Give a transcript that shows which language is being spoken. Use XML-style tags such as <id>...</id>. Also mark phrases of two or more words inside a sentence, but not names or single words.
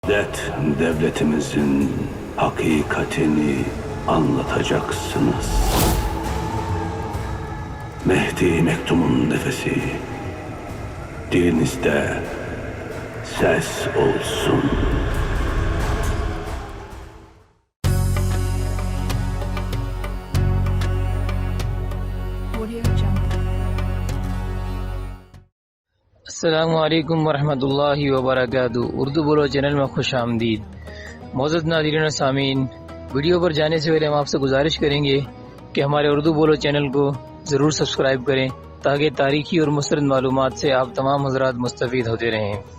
<tr>Devletimizin hakikatini anlatacaksınız. Mehdi Mektum'un nefesi dilinizde ses olsun.</tr> <ar>السلام علیکم ورحمۃ اللہ وبرکاتہ۔</ar> <ur>اردو بولو چینل میں خوش آمدید۔ معزز ناظرین و سامعین، ویڈیو پر جانے سے پہلے ہم آپ سے گزارش کریں گے کہ ہمارے اردو بولو چینل کو ضرور سبسکرائب کریں تاکہ تاریخی اور مستند معلومات سے آپ تمام حضرات مستفید ہوتے رہیں۔</ur>